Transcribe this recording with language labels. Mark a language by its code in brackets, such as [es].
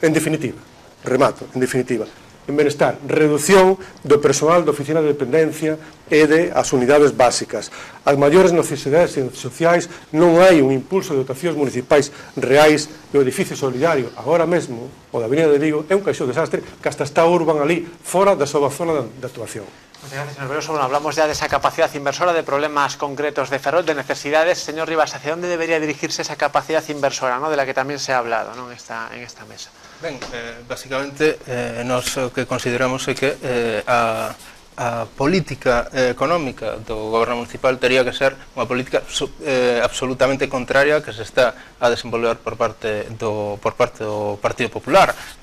[gl] En definitiva, remato, en benestar, reducción do persoal da oficina de dependencia e de as unidades básicas. As maiores necesidades sociais, non hai un impulso de dotacións municipais reais e o edificio solidario, agora mesmo, o da Avenida de Vigo, é un caixón desastre que hasta está urban ali, fora da súa zona de actuación. [es] Muchas gracias, señor Veloso. Bueno, hablamos ya de esa capacidad inversora, de problemas concretos de Ferrol, de necesidades. Señor Rivas, ¿hacia dónde debería dirigirse esa capacidad inversora, ¿no?, de la que también se ha hablado, ¿no?, en esta mesa? [gl] Ben, basicamente, nos o que consideramos é que a política económica do goberno municipal tería que ser unha política absolutamente contraria que se está a desenvolver por parte do Partido Popular.